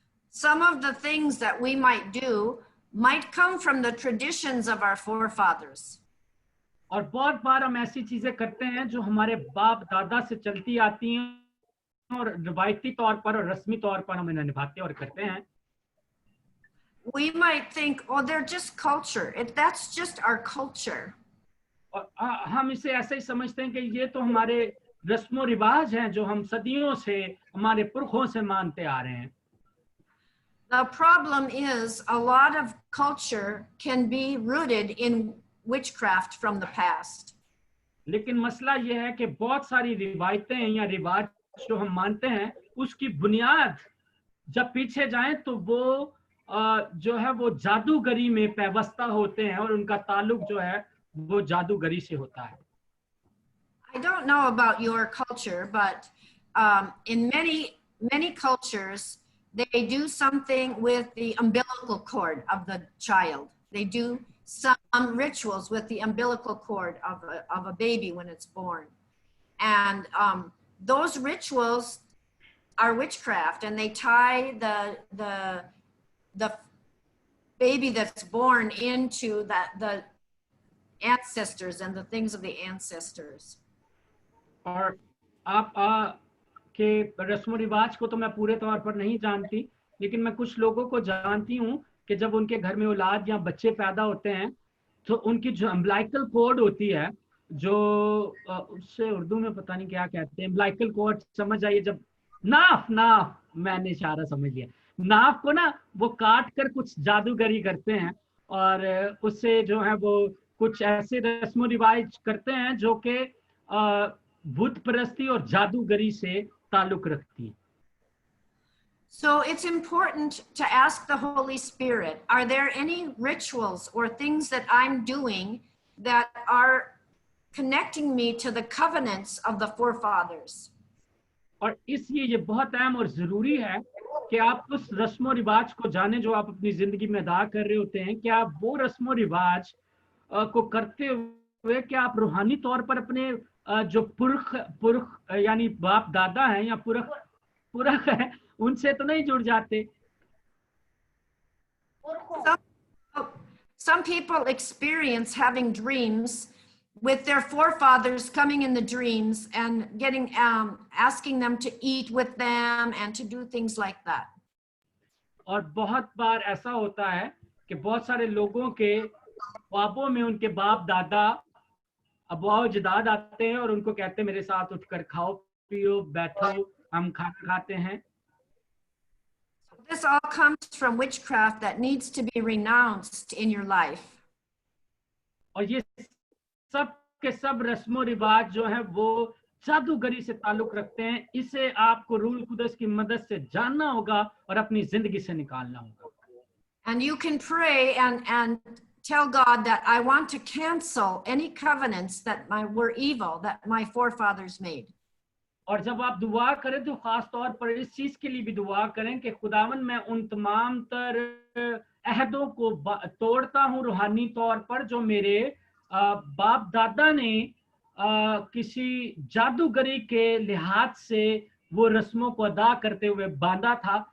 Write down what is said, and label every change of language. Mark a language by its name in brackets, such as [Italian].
[English] Some of the things that we might do might come from the traditions of our forefathers. [Hindi] और बहुत बार हम ऐसी चीजें करते हैं जो हमारे बाप दादा से चलती आती हैं और रिवायती तौर पर और रस्मी तौर पर हम इन्हें निभाते और करते हैं। [English] We might think, oh, they're just culture. That's just our culture. [Hindi] और हम इसे ऐसे ही समझते हैं कि ये तो हमारे रस्मो रिवाज हैं जो हम सदियों से हमारे पुरखों से मानते आ रहे हैं। [English] The problem is a lot of culture can be rooted in witchcraft from the past. [Hindi] लेकिन मसला ये है कि बहुत सारी रिवायतें या रिवाज जो हम मानते हैं उसकी बुनियाद जब पीछे जाएं तो वो जो है वो जादूगरी में पैवस्ता होते हैं और उनका ताल्लुक जो है वो जादूगरी से होता है। [English] I don't know about your culture, but in many cultures, they do something with the umbilical cord of the child. They do some rituals with the umbilical cord of a baby when it's born. And those rituals are witchcraft, and they tie the baby that's born into the ancestors and the things of the ancestors. [Hindi] और आप के रस्म रिवाज को तो मैं पूरे तौर पर नहीं जानती, लेकिन मैं कुछ लोगों को जानती हूँ कि जब उनके घर में औलाद या बच्चे पैदा होते हैं तो उनकी जो अम्बिलाइकल कॉर्ड होती है, जो उससे उर्दू में पता नहीं क्या कहते हैं, अम्बिलाइकल कॉर्ड समझ आइए, जब नाफ मैंने इशारा समझ लिया, नाफ को ना वो काट कर कुछ जादूगरी करते हैं और उससे जो है वो कुछ ऐसे रस्म रिवाज करते हैं जो कि बुत परस्ती और जादूगरी से ताल्लुक रखती है। [English] So it's important to ask the Holy Spirit, are there any rituals or things that I'm doing that are connecting me to the covenants of the forefathers? [Hindi] और इसलिए ये बहुत अहम और जरूरी है कि आप उस रस्म रिवाज को जाने जो आप अपनी जिंदगी में अदा कर रहे होते हैं। क्या आप वो रस्म रिवाज को करते हुए क्या आप रूहानी तौर पर अपने जो पुरख यानी बाप दादा हैं या पुरख है उनसे तो नहीं जुड़ जाते? [English] Some people experience having dreams with their forefathers coming in the dreams and asking them to eat with them and to do things like that. [Hindi] और बहुत बार ऐसा होता है कि बहुत सारे लोगों के ख्वाबों में उनके बाप दादा अबुआ अजदाद आते हैं और उनको कहते हैं मेरे साथ उठकर खाओ पियो बैठो हम खाना खाते हैं. [English] This all comes from witchcraft that needs to be renounced in your life. [Hindi] और ये सब के सब रस्मो रिवाज जो है वो जादूगरी से ताल्लुक रखते हैं. इसे आपको रूह कुदस की मदद से जानना होगा और अपनी जिंदगी से निकालना होगा. [English] And you can pray and tell God that I want to cancel any covenants that were evil that my forefathers made. [Hindi] और जब आप दुआ करें तो खास तौर पर इस चीज के लिए भी दुआ करें कि खुदावन मैं उन तमाम तर अहदों को तोड़ता हूं रूहानी तौर पर जो मेरे बाप दादा ने किसी जादूगरी के लिहाज से वो रस्मों को अदा करते हुए बांधा था.